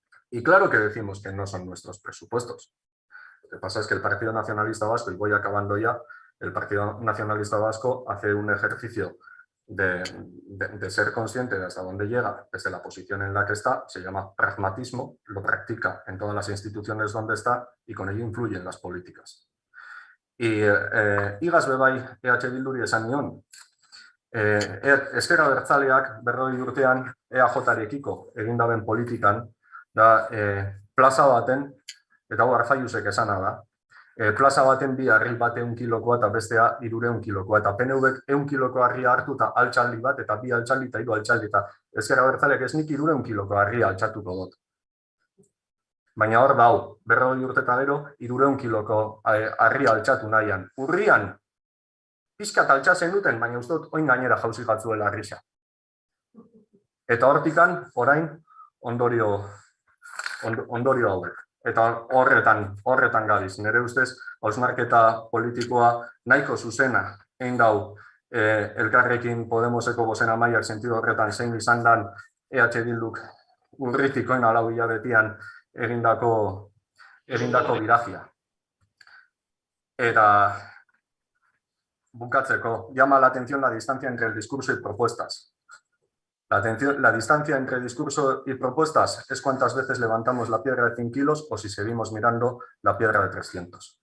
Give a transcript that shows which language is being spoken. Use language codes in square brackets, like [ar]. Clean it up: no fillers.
[es] Y claro que decimos que no son nuestros presupuestos. Lo que pasa es que el Partido Nacionalista Vasco, y voy acabando ya, el Partido Nacionalista Vasco hace un ejercicio de ser consciente de hasta dónde llega desde la posición en la que está, se llama pragmatismo, lo practica en todas las instituciones donde está y con ello influye en las políticas. [eu] Y igaz bebai EH Bilduri esan nion, Ezker Abertzaleak 40 urtean EAJ-rekiko egin daben politikan, da plaza baten, eta hau Arzaiusek esana da, plaza baten bi harri bat 1 kilokoa eta bestea 300 kilokoa, eta PNVek 1 kiloko harria hartu eta altxaldi bat, eta 2 altxaldi eta 3 altxaldi, eta Ezker Abertzaleak ez nik 300 kiloko harria altxatuko dut. Baina hor dau, 40 urte eta gero, 300 kiloko harria altxatu nahian. Urrian, pixkat altxatzen duten, baina uste dut oin gainera jauzi gatzuela harrisa. Eta hortikan, orain, ondorio hauek. Eta horretan gabiz. Nire ustez, hausnarketa politikoa nahiko zuzena egin dau Elkarrekin Podemoseko bozeramaileak sentido horretan zein izan dan EH Bilduk urritikoen 4 hilabetian egindako birajia. Eta bukatzeko, [es] llama la atención la distancia entre el discurso y propuestas. La distancia entre discurso y propuestas es cuántas veces levantamos la piedra de 100 kilos o si seguimos mirando la piedra de 300.